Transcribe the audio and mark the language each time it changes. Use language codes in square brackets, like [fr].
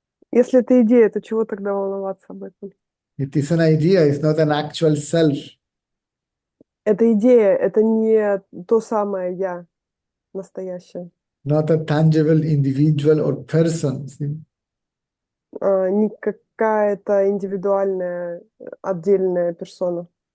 [ru] Если это идея, то чего тогда волноваться об этом? [en] It is an idea, it's not an actual self. [ru] Это идея, это не то самое я настоящее. [en] Not a tangible individual or person. See? [ru] Не какая-то индивидуальная, отдельная персона.